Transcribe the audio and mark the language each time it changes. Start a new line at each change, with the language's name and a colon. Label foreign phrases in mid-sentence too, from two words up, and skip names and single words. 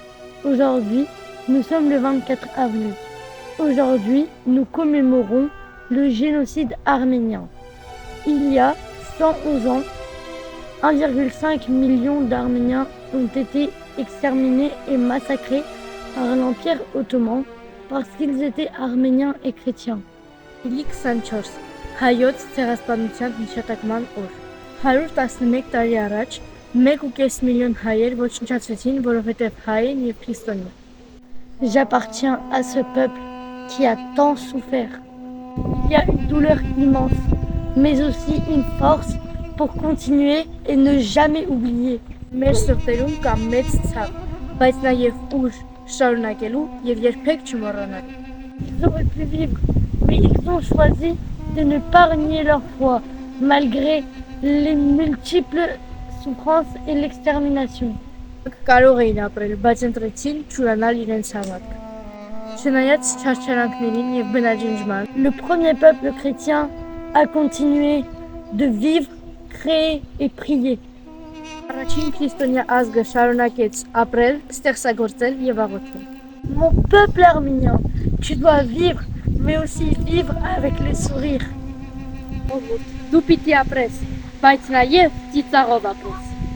French: Aujourd'hui, nous sommes le 24 avril. Aujourd'hui, nous commémorons le génocide arménien. Il y a 111 ans, 1,5 million d'Arméniens ont été exterminés et massacrés par l'Empire ottoman parce qu'ils étaient arméniens et chrétiens.
Armenian: Իլի 24 հայոց ցեղասպանության հիշատակման օր 111 տարի առաջ 1.5 միլիոն հայեր ոչնչացվեցին, որովհետև հայ են եւ քրիստոնյա.
French: J'appartiens à ce peuple qui a tant souffert. Il y a une douleur immense, mais aussi une force pour continuer et ne jamais oublier.
Armenian: Մեր սրտերում կա մեծ ցավ, բայց նաեւ ուժ շարունակելու եւ երբեք չմոռանալու.
French: Ils auraient pu vivre, mais ils ont choisi de ne pas renier leur foi, malgré les multiples souffrances et l'extermination.
Armenian: Կարող էին ապրել, բայց ընտրեցին չուրանալ իրենց հավատքը. Չնայած չարչարանքներին եւ բնաջնջման,
French: Le premier peuple chrétien a continué de vivre, créer et prier.
Armenian: առաջին քրիստոնյա ազգը շարունակեց ապրել, ստեղծագործել եւ աղոթել.
French: Mon peuple arménien, tu dois vivre, mais aussi vivre avec le sourire.
Armenian: Դու պիտի ապրես, բայց նաեւ ծիծաղով ապրես.